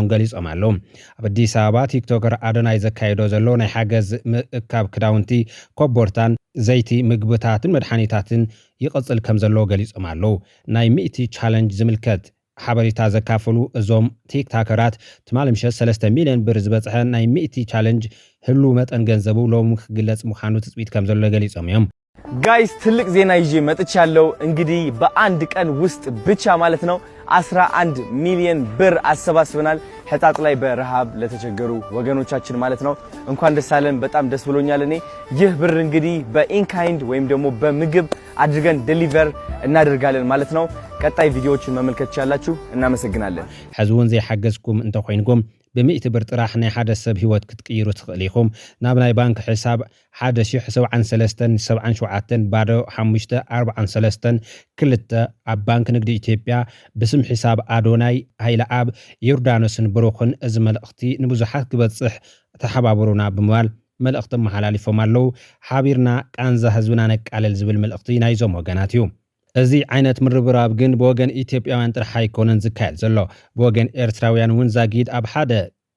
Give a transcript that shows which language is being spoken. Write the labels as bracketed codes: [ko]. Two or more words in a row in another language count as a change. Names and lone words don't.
[ti] ገሊጾም ኣለዉ ኣብ አዲስ ኣበባ ቲክቶከር አዶናይ ዘካየዶ ዘሎ ናይ ሓገዝ ምእካብ ክዳውንቲ ኮቦርታን ዘይቲ ምግብታትን መድሓኒታትን ይቕጽል ከም ዘሎ ገሊጾም ኣለዉ ናይ 100 ቻሌንጅ ዝምልከት ሓበሬታ ዘካፈሉ እዞም ቲክቶከራት ትማል ምሸት 3 ሚልዮን ብር ዝበጽሐ ናይ 100 ቻሌንጅ ህሉ መጠን ገንዘቡ ሎሚ ክግለጽ ምዃኑ ትጽቢት ከም ዘሎ ገሊጾም እዮም [am] ጋይስ ትልቅ ዜና ይዤ መጥቻለሁ እንግዲህ በአንድ ቀን ውስጥ ብቻ ማለት ነው 11 ሚሊዮን ብር አሰባስበናል ሕጣጥ ላይ በረሃብ ለተቸገሩ ወገኖቻችን ማለት ነው እንኳን ደስ አለን በጣም ደስ ብሎኛል እኔ ይህ ብር እንግዲህ በኢንካይንድ ወይም ደግሞ በምግብ አድርገን ዴሊቨር እናደርጋለን ማለት ነው ቀጣይ ቪዲዮዎችን መመልከት ይቻላችሁ እናመሰግናለን [ti] ሕዝቡን ዘይሓገዝኩም እንተ ኮይንኩም ب100 ብር ጥራሕ ናይ ሓደ ሰብ ህይወት ክትቅይሩ ትኽእል ኢኹም ናብ ናይ ባንክ ሒሳብ 1073 ባዶ 543 ክልተ ኣብ ባንክ ንግዲ ኢትዮጵያ ብስም ሒሳብ አዶናይ ሃይለኣብ ዮርዳኖስን ብሩኽን እዚ መልእኽቲ ንብዙሓት ክበጽሕ ተሓባበሩና ብምባል መልእኽቲ መሓላሊፎም ኣለዉ ሓቢርና ቃንዛ ህዝብና ነቃለል ዝብል መልእኽቲ ናይዞም ወገናት እዩ እዚ ዓይነት ምርብራብ ግን በወገን ኢትዮጵያውያን ጥራሕ ኣይኮነን ዝካየድ ዘሎ በወገን ኤርትራውያን እውን ዛጊድ ኣብ ሓደ